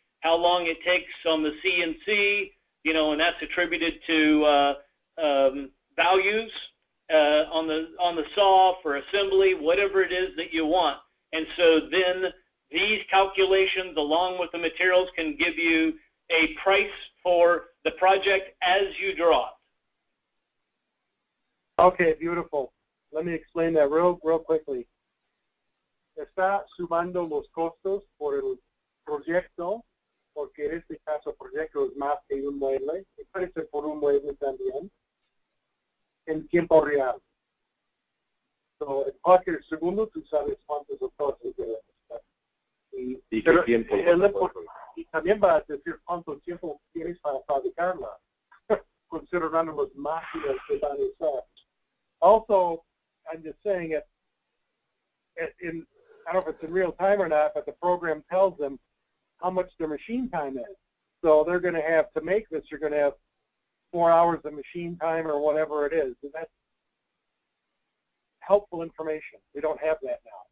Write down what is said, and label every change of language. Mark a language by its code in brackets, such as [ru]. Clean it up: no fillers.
[en] How long it takes on the CNC, you know, and that's attributed to values on the saw for assembly, whatever it is that you want. And so then these calculations along with the materials can give you a price for the project as you draw it. Okay, beautiful. Let me explain that real quickly. [es] Está sumando los costos por el proyecto, porque en este caso el proyecto es más que un mueble, y puede ser por un mueble también, en tiempo real. So, en cualquier segundo tú sabes cuántos costos deben estar. ¿Y qué tiempo? Y también va a decir cuánto tiempo tienes para fabricarla, considerando las máquinas que van a usar. [en] Also, I'm just saying it, I don't know if it's in real time or not, but the program tells them how much their machine time is. So they're going to have, to make this, you're going to have 4 hours of machine time or whatever it is. And that's helpful information. We don't have that now.